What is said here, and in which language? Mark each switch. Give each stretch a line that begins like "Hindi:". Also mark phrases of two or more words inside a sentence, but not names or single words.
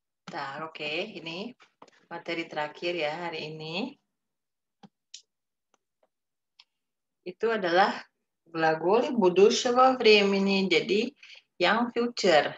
Indonesian: Oke, ini materi terakhir ya hari ini. Itu adalah
Russian: glagol будущего времени.
Indonesian: Jadi yang future.